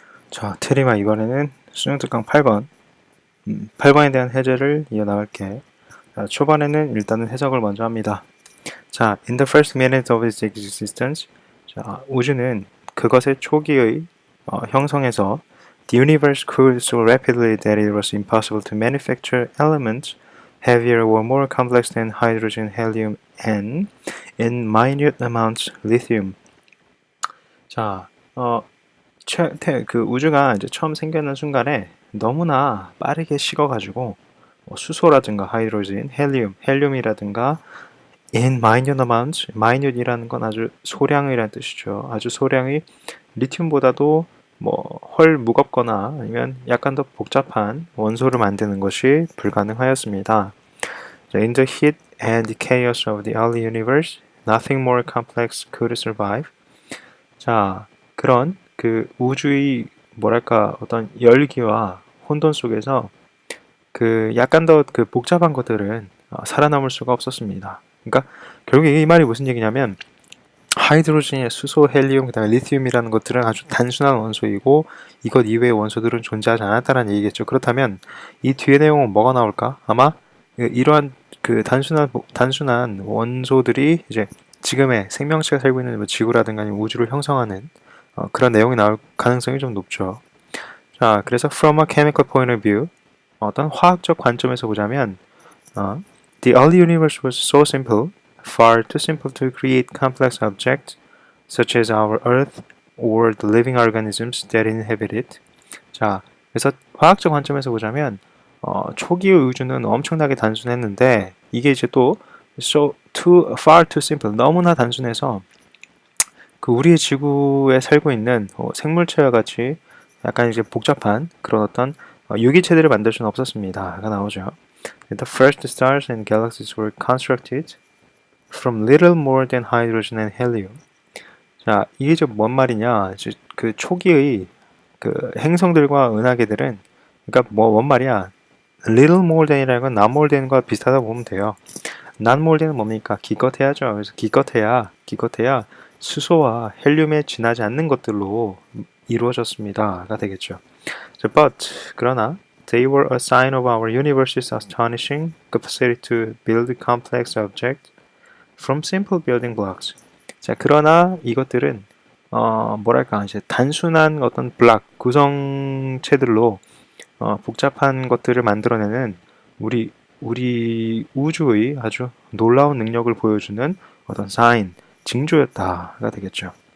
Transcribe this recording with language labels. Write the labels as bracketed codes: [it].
[ko] 자, 테리마 이번에는 수능 특강 8번 8번에 대한 해제를 이어나갈게. 자, 초반에는 일단은 해석을 먼저 합니다. [en] 자, in the first minute of its existence, 자, [ko] 우주는 그것의 초기의 형성에서 [en] the universe cooled so rapidly that it was impossible to manufacture elements heavier or more complex than hydrogen, helium, and in minute amounts lithium. [ko] 자, 그 우주가 이제 처음 생겨난 순간에 너무나 빠르게 식어가지고 수소라든가 하이드로젠, 헬륨이라든가 [en] in minute amounts, [ko] minute이라는 건 아주 소량이라는 뜻이죠. 아주 소량의 리튬보다도 헐 무겁거나 아니면 약간 더 복잡한 원소를 만드는 것이 불가능하였습니다. [en] In the heat and chaos of the early universe, nothing more complex could survive. [ko] 자, 그런 그 우주의 뭐랄까 어떤 열기와 혼돈 속에서 그 약간 더 그 복잡한 것들은 살아남을 수가 없었습니다. 그러니까 결국에 이 말이 무슨 얘기냐면 하이드로젠의 수소, 헬리움, 그다음에 리튬이라는 것들은 아주 단순한 원소이고 이것 이외의 원소들은 존재하지 않았다는 얘기겠죠. 그렇다면 이 뒤의 내용은 뭐가 나올까? 아마 이러한 그 단순한 원소들이 이제 지금의 생명체가 살고 있는 지구라든가 아니면 우주를 형성하는 그런 내용이 나올 가능성이 좀 높죠. [en] 자, 그래서 from a chemical point of view, [ko] 어떤 화학적 관점에서 보자면 [en] the early universe was so simple, far too simple to create complex objects such as our Earth or the living organisms that inhabit it. [ko] 자, 그래서 화학적 관점에서 보자면 초기의 우주는 엄청나게 단순했는데 이게 이제 또 [en] far too simple, [ko] 너무나 단순해서 그 우리의 지구에 살고 있는 생물체와 같이 약간 이제 복잡한 그런 어떤 유기체들을 만들 수는 없었습니다가 나오죠. [en] The first stars and galaxies were constructed from little more than hydrogen and helium. [ko] 자, 이게 좀 뭔 말이냐? 그 초기의 그 행성들과 은하계들은 그러니까 뭔 말이야? [en] little more than [ko] 이라는 건 [en] not more than [ko] 과 비슷하다고 보면 돼요. [en] not more than [ko] 은 뭡니까? 기껏해야죠. 그래서 기껏해야 수소와 헬륨에 지나지 않는 것들로 이루어졌습니다가 되겠죠. [en] So, but [ko] 그러나 [en] they were a sign of our universe's astonishing capacity to build complex objects from simple building blocks. [ko] 자, 그러나 이것들은 뭐랄까 이제 단순한 어떤 블락 구성체들로 복잡한 것들을 만들어내는 우리 우주의 아주 놀라운 능력을 보여주는 어떤 사인, 징조였다가 되겠죠.